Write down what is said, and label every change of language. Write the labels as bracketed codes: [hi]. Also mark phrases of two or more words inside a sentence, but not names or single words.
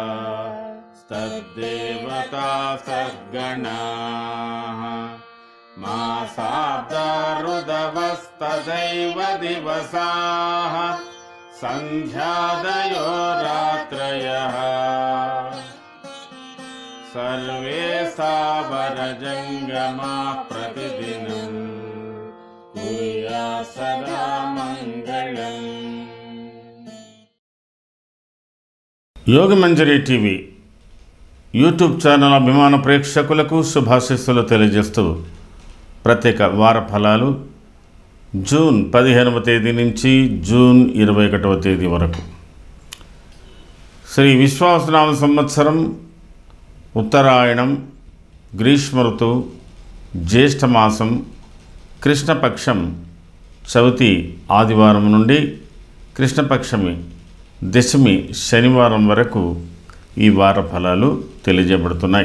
[sa] तद्देवता सद्गणाः मासाब्दा ऋदवस्तदैव दिवसाः सन्ध्यादयो रात्रयः सर्वे सावरजङ्गमा प्रतिदिनं कुर्यात् सदा मङ्गलम्। [te] యోగమంజరి టీవీ యూట్యూబ్ ఛానల్ అభిమాన ప్రేక్షకులకు శుభాశీస్సులు తెలియజేస్తూ ప్రత్యేక వార ఫలాలు జూన్ 15వ తేదీ నుంచి జూన్ 21వ తేదీ వరకు శ్రీ విశ్వావసునామ సంవత్సరం ఉత్తరాయణం గ్రీష్మ ఋతువు జ్యేష్ఠమాసం కృష్ణపక్షం చవితి ఆదివారం నుండి కృష్ణపక్షమి దశమి శనివారం వరకు ఈ వార ఫలాలు తెలియజేయబడుతున్నాయి।